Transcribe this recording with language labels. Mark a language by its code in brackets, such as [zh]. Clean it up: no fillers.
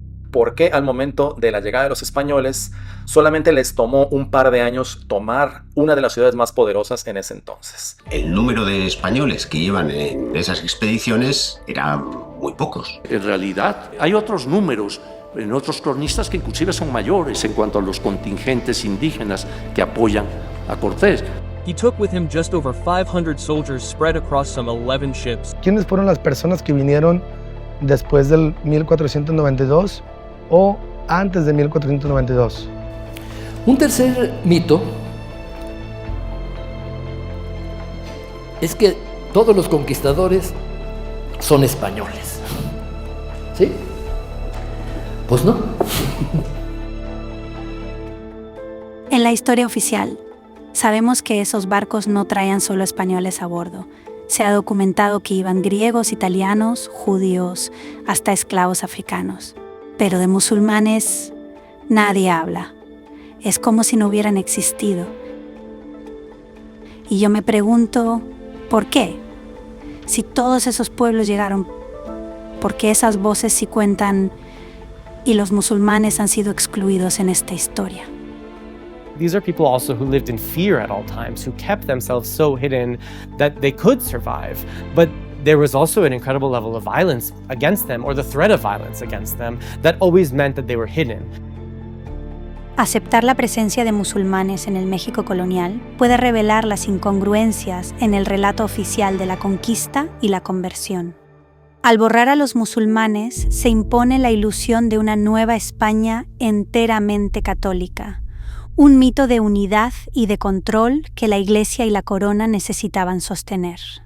[es] ¿Por qué al momento de la llegada de los españoles solamente les tomó un par de años tomar una de las ciudades más poderosas en ese entonces? El número de españoles que iban en esas expediciones era muy pocos. En realidad hay otros números en otros cronistas que inclusive son mayores en cuanto a los contingentes indígenas que apoyan a Cortés. [en] He took with him just over 500 soldiers spread across some 11 ships. [es] ¿Quiénes fueron las personas que vinieron después del 1492 o antes de 1492? Un tercer mito es que todos los conquistadores son españoles. ¿Sí? Pues no. En la historia oficial, sabemos que esos barcos no traían solo españoles a bordo. Se ha documentado que iban griegos, italianos, judíos, hasta esclavos africanos. Pero de musulmanes nadie habla. Es como si no hubieran existido. Y yo me pregunto, ¿por qué? Si todos esos pueblos llegaron, ¿por qué esas voces sí cuentan y los musulmanes han sido excluidos en esta historia? [en] These are people also who lived in fear at all times, who kept themselves so hidden that they could survive. But there was also an incredible level of violence against them, or the threat of violence against them, that always meant that they were hidden. [es] Aceptar la presencia de musulmanes en el México colonial puede revelar las incongruencias en el relato oficial de la conquista y la conversión. Al borrar a los musulmanes, se impone la ilusión de una nueva España enteramente católica, un mito de unidad y de control que la Iglesia y la corona necesitaban sostener.